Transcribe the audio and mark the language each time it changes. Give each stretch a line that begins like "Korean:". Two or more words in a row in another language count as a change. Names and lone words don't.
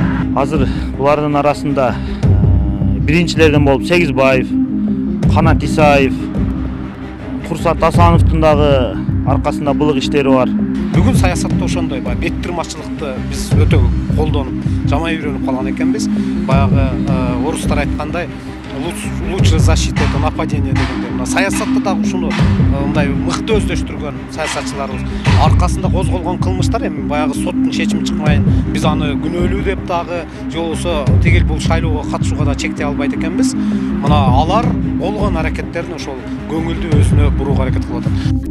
Kyrgyz: Азыр булардын арасында биринчилерден болуп Сегизбаев, Канат Исаев, Курсат Асановдун дагы аркасында былык иштери бар. Бүгүн саясатта ошондой баягы беттирмачылыкты биз өтө колдонуп жамай үйрөнүп калган экенбиз. Баягы орустар айткандай
Russian: лучше защита это нападение
Kyrgyz: дегенде мына саясатта дагы ушуну мындай мыкты өздөштүргөн саясатчыларыбыз аркасында козголгон кылмыштар эми баягы соттун чечими чыкмайын биз аны күнөөлүү деп дагы же болбосо тигил бул шайлоого катышууга да чектей албайт экенбиз. Мына алар болгон аракеттерин ошол көңүлдү өзүнө бурууга аракет кылып атат.